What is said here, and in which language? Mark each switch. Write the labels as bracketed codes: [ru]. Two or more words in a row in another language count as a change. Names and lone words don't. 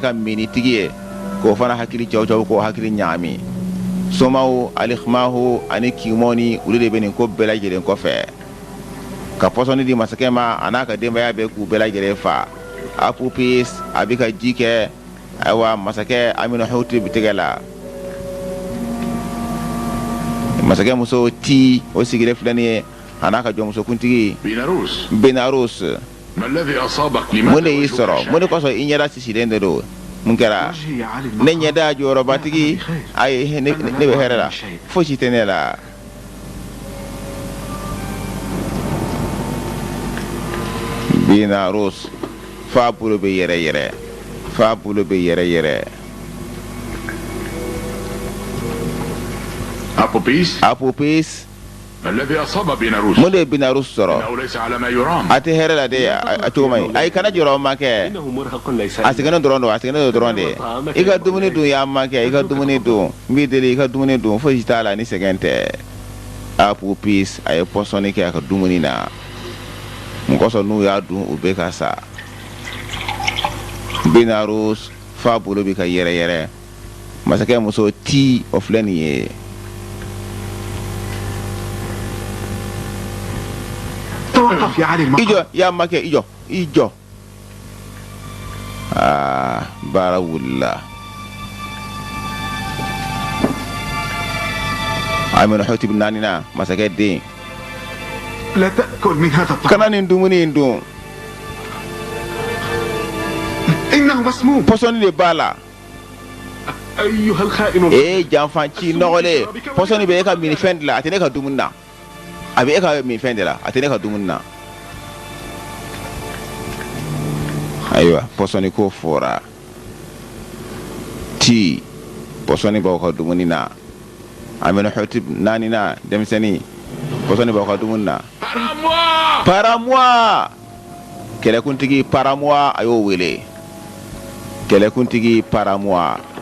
[bm] ka minitigi ye k'o fana hakili cɛwcɛw k'o hakili ɲagami somaw Alikhmahu ani Kimoni olu de bɛ nin ko bɛɛ lajɛlen kɔfɛ ka pɔsɔni di masakɛ ma a n'a ka denbaya bɛɛ k'u bɛɛ lajɛlen fa Apopis a bɛ ka ji kɛ ayiwa masakɛ Amenhotep tɛgɛ la masakɛ muso Ti o sigilen filɛ nin ye a n'a ka jɔnmusokuntigi بيلاروس Benarus [ar] ما الذي أصابك؟ [bm] mun de [ar] لماذا [bm] y'i [ar] وجهك [bm] sɔrɔ mun de kɔsɔn i ɲɛda sisilen de don mun kɛra [ar] وجهي عالي [bm] ne [ar] المقام. [bm] ɲɛda jɔyɔrɔbatigi ayi ne bɛ hɛrɛ la fosi tɛ ne la Binarus f'a bolo bɛ yɛrɛ yɛrɛ f'a bolo bɛ yɛrɛ yɛrɛ أبوبيس Apopis [ar] ما الذي أصاب بيلاروس؟ [bm] mun de ye Binarus sɔrɔ [ar] إنه ليس على ما يرام. [bm] a tɛ hɛrɛ la de a cogo man ɲi ayi kana jɔrɔ o ma kɛ [ar] إنه مرهق ليس [bm] a sɛgɛnnen dɔrɔn don a sɛgɛnnen don dɔrɔn de i ka dumuni dun y'an ma kɛ i ka dumuni dun n b'i deli i ka dumuni dun fosi t'a la ni sɛgɛn tɛ Apopis a ye pɔsɔnni kɛ a ka dumuni na mun kɔsɔn n'u y'a dun u bɛ ka sa Binarus f'a bolo bɛ ka yɛrɛ yɛrɛ masakɛ muso Ti o filɛ nin ye [ar] توقف يا علي [bm] i jɔ i y'a ma kɛ i jɔ i jɔ aa baara wulila Amenhotep naaninan masakɛ den [ar] لا تأكل من هذا الطعام. [bm] kana nin dumuni in dun [ar] إنه مسموم. [bm] pɔsɔnni de b'a la [ar] أيها الخائن [bm] e janfan ci nɔgɔlen pɔsɔnni bɛ e ka minifɛn de la a tɛ ne ka dumuni na a bɛ e ka minifɛn de la a tɛ ne ka dumuni na ayiwa pɔsɔni ko fɔra ti pɔsɔni b'aw ka dumuni na Amenhotep naani na denmisɛnnin pɔsɔni b'aw ka dumuni na Paramoi kɛlɛkuntigi Paramoi a y'o wele kɛlɛkuntigi Paramoi